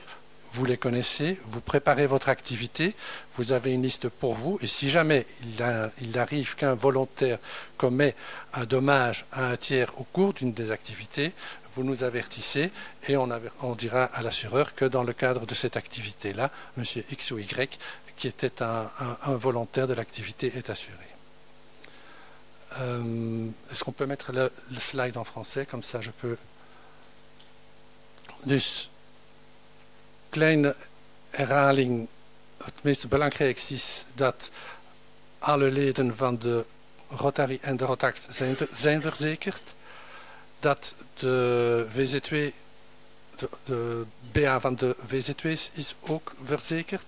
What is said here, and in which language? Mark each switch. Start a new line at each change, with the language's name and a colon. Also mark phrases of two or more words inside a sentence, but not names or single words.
French: Vous les connaissez, vous préparez votre activité, vous avez une liste pour vous, et si jamais il arrive qu'un volontaire commet un dommage à un tiers au cours d'une des activités, vous nous avertissez et on dira à l'assureur que dans le cadre de cette activité-là, M. X ou Y, qui était un volontaire de l'activité, est assuré. Est-ce qu'on peut mettre le slide en français, comme ça je peux...
Dutch: Dus, kleine herhaling, het meest belangrijkste is dat alle leden van de Rotary en de Rotaract zijn verzekerd. Dat de VZ2, de BA van de VZ2's is ook verzekerd.